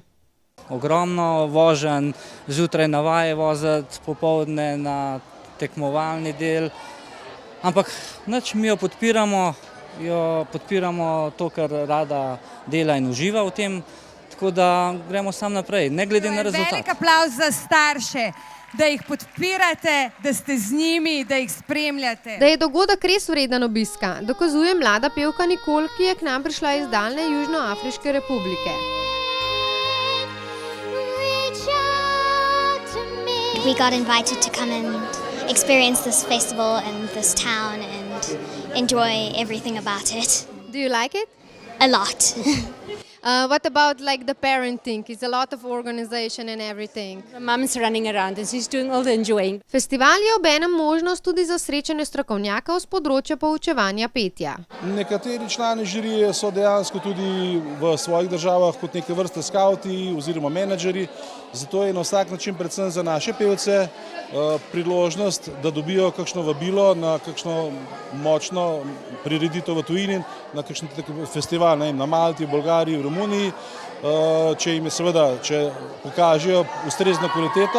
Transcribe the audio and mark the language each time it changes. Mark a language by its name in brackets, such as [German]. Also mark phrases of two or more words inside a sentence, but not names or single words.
[Slovenian] Ogromno voženj, zjutraj na vaje voziti, popoldne na tekmovalni del, ampak nič, mi jo podpiramo to, kar rada dela in uživa v tem, tako da gremo sam naprej, ne glede na rezultat. Velik aplavz za starše, da jih podpirate, da ste z njimi, da jih spremljate. Da je dogodek res vreden obiska, dokazuje mlada pevka Nicole, ki je k nam prišla iz daljne Južnoafriške republike. [English] We got invited to come and experience this festival and this town and enjoy everything about it. Do you like it? A lot. What about like the parenting? It's a lot of organization and everything. The mom's running around and she's doing all the enjoying. [Slovenian] Festival je obenem možnost tudi za srečanje strokovnjakov z področja poučevanja petja. Nekateri člani žirije so dejansko tudi v svojih državah kot neke vrste skauti oziroma menedžeri, zato je na vsak način predvsem za naše pevce priložnost, da dobijo kakšno vabilo na kakšno močno prireditev v tujini, na kakšen festival, na Malti, v Bolgariji, v Romuniji, če jim je seveda, če pokažejo ustrezno kvaliteto.